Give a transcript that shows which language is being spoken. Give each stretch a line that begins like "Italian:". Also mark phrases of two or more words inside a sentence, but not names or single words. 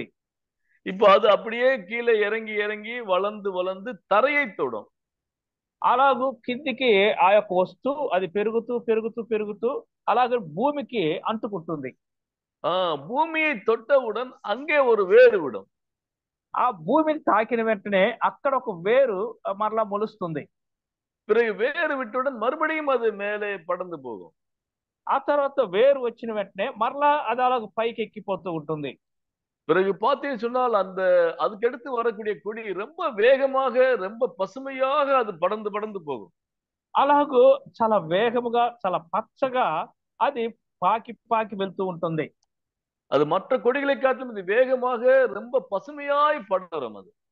Tamil: இப்ப அது அப்படியே கீழே இறங்கி இறங்கி வளர்ந்து வளர்ந்து தரையை தொடும்.
Telugu: అలాగూ కిందికి ఆ యొక్క వస్తూ అది పెరుగుతూ పెరుగుతూ పెరుగుతూ అలాగే భూమికి అంటుకుంటుంది.
Tamil: பூமியை தொட்டவுடன் அங்கே ஒரு வேறு விடும்.
Telugu: ఆ భూమిని తాకిన వెంటనే అక్కడ ఒక వేరు మరలా మొలుస్తుంది.
Tamil: பிறகு வேறு விட்டவுடன் மறுபடியும் அது மேலே படர்ந்து போகும்.
Telugu: ఆ తర్వాత వేరు వచ్చిన వెంటనే మరలా అది అలాగ పైకి ఎక్కిపోతూ ఉంటుంది.
Tamil: பிறகு பார்த்தீங்கன்னு சொன்னால் அதுக்கடுத்து வரக்கூடிய கொடி ரொம்ப வேகமாக ரொம்ப பசுமையாக அது படர்ந்து படர்ந்து போகும்.
Telugu: అలాగూ చాలా వేగముగా చాలా పచ్చగా అది పాకి పాకి వెళ్తూ ఉంటుంది.
Tamil: அது மற்ற கொடிகளை காட்டிலும் இது வேகமாக ரொம்ப பசுமையாய் படரும். அது